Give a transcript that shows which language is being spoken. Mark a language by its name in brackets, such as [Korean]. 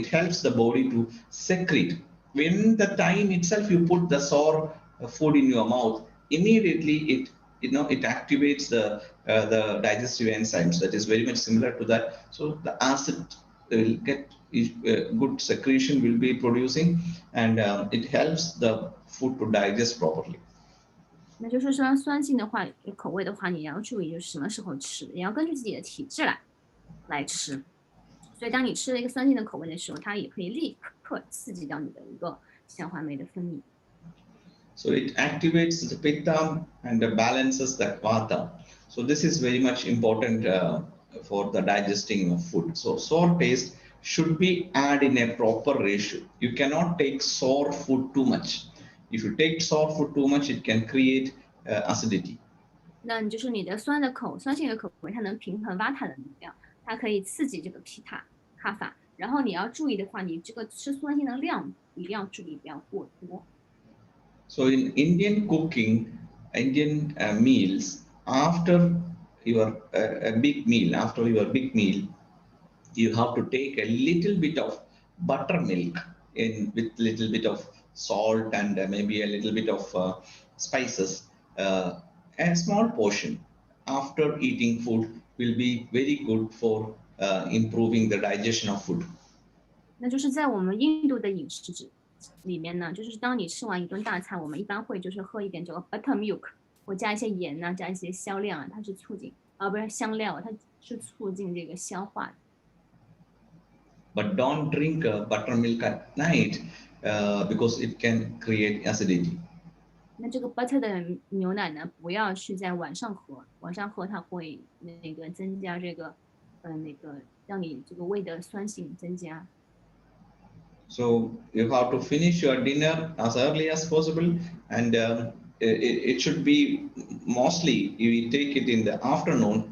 [English] It helps the body to secrete. When the time itself you put the sour food in your mouth, immediately it activates the digestive enzymes. That is very much similar to that. So the acid will get good secretion will be producing, and it helps the food to digest properly. [Chinese] 那就是说酸性的话，口味的话，你要注意就是什么时候吃，也要根据自己的体质来。来吃。所以当你吃了一个酸性的口味的时候，它也可以立刻刺激到你的一个消化酶的分泌。 [English] So it activates the pitta and balances the vata. So this is very much important for the digesting of food. So sour taste should be added in a proper ratio. You cannot take sour food too much. If you take sour food too much, it can create acidity. [Chinese] 那你就是你的酸性的口味，它能平衡 vata 的能量，它可以刺激这个 pitta 卡法。然后你要注意的话，你这个吃酸性的量一定要注意，不要过多。 [English] So in Indian cooking, Indian meals, after your after your big meal, you have to take a little bit of buttermilk in with little bit of salt and maybe a little bit of spices. A small portion after eating food will be very good for improving the digestion of food. [Chinese] 那就是在我们印度的饮食里面呢，就是当你吃完一顿大餐，我们一般会就是喝一点这个 buttermilk，或加一些盐呐、加一些香料啊，它是促进不是香料，它是促进这个消化的。 [English] But don't drink buttermilk at night because it can create acidity. [Chinese] 那这个 butter 的牛奶呢，不要去在晚上喝，晚上喝它会那个增加这个那个让你这个胃的酸性增加。 [English] So you have to finish your dinner as early as possible, and it should be mostly you take it in the afternoon.